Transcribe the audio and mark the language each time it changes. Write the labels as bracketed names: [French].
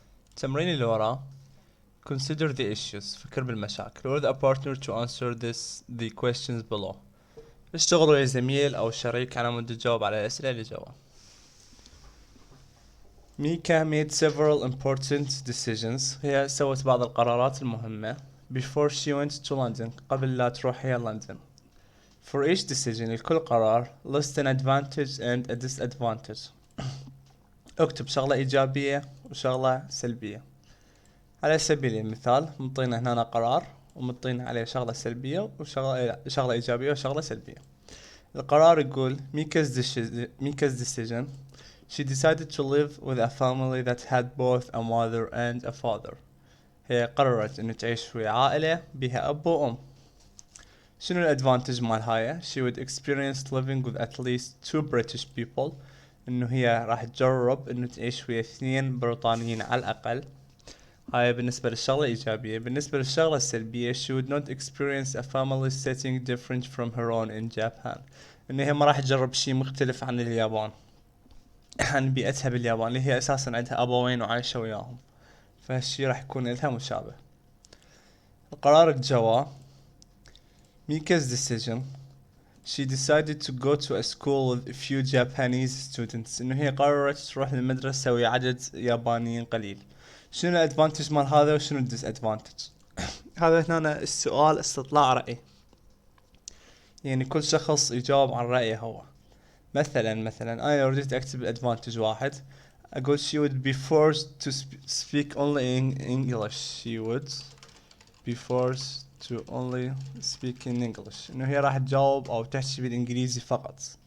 [Arabic] التمرين اللي وراه [English] consider the issues [Arabic] فكر بالمشاكل [English] with a partner to answer the questions below. [Arabic] اشتغلوا يا زميل أو شريك على مود تجاوب على الأسئلة اللي جوا. [English] Mika made several important decisions. [Arabic] هي سوت بعض القرارات المهمة [English] before she went to London [Arabic] قبل لا تروح هي لندن. [English] For each decision [Arabic] لكل قرار [English] list an advantage and a disadvantage. [Arabic] اكتب شغلة إيجابية وشغلة سلبية. على سبيل المثال مطينا هنا قرار ومطينا عليه شغلة سلبية وشغلة إيجابية وشغلة سلبية. القرار يقول [English] Mika's decision she decided to live with a family that had both a mother and a father. [Arabic] هي قررت إنه تعيش ويا عائلة بها أب وأم. شنو الادفانتج مال هاي؟ [English] she would experience living with at least 2 British people [Arabic] إنه هي راح تجرب إنه تعيش ويا 2 بريطانيين على الأقل. هاي بالنسبة للشغلة الإيجابية. بالنسبة للشغلة السلبية [English] she would not experience a family setting different from her own in Japan. [Arabic] إنه هي ما راح تجرب شي مختلف عن اليابان عن بيئتها باليابان اللي هي أساسا عندها أبوين وعايشة وياهم. فهالشي راح يكون لها مشابه. القرار الجوا [English] Mika's decision she decided to go to a school with a few Japanese students. [Arabic] إنه هي قررت تروح للمدرسة ويا عدد يابانيين قليل. شنو الادفانتج مال هذا وشنو الديس ادفانتج؟ هذا هنا السؤال استطلاع رأي. يعني كل شخص يجاوب عن رأيه هو. مثلا أنا لو رديت أكتب الادفانتج واحد أقول [English] she would be forced to speak only in English. she would be forced to only speak in English. [Arabic] إنه هي راح تجاوب أو تحكي بالإنجليزي فقط.